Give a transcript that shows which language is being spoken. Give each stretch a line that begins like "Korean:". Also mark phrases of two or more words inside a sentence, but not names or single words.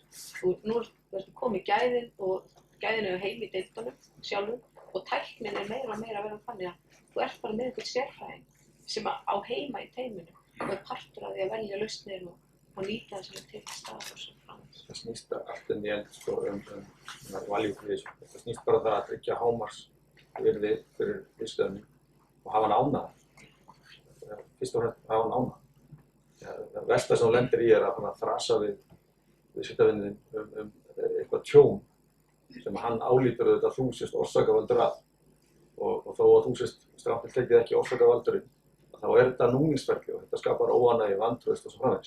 Icelandic: Nú ertu komið gæðin og gæðin heim í deildunum sjálfum og tæknin meira og meira að vera þannig að þú ert bara með einhvern sérfræðing sem á heima í teiminu og partur af því að velja lausnir og nýta það sem til staðar og svo framvegis. Það snýst allt í
English: end value creation.
Icelandic: Það snýst bara það að tryggja hámarksvirði fyrir viðskiptavininn og hafa hann ánægðan. Fyrst og fremst hafa hann ánægðan. Það versta sem þú lendir í að þrasa við viðskiptavininn eitthvað tjón sem hann álítur auðvitað að þú sést orsakavaldur að og þó að þú sést strangt til tekið ekki orsakavaldurinn þá þetta núningsferli og þetta skapar óánægju, vantraust og svo framvegis.